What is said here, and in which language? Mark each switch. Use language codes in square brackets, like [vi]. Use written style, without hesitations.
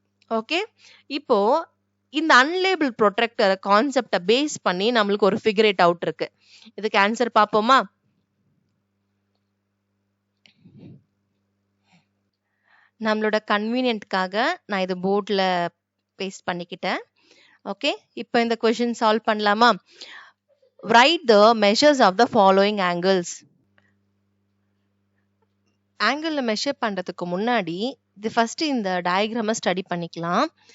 [ta] Okay, இப்போ இந்த அன்லேபிள் protractor கான்செப்டை பேஸ் பண்ணி நம்மளுக்கு ஒரு ஃபிகரேட் அவுட் இருக்கு. இதுக்கு ஆன்சர் பாப்போமா? நம்மளோட கன்வீனியன்ட்காக நான் இது போர்ட்ல பேஸ்ட் பண்ணிக்கிட்டேன். ஓகே, இப்போ இந்த क्वेश्चन சால்வ் பண்ணலாமா? [en] Write the measures of the following angles. [ta] Angle measure பண்றதுக்கு முன்னாடி இது ஃபர்ஸ்ட் இந்த டயக்ராமை ஸ்டடி பண்ணிக்கலாம்.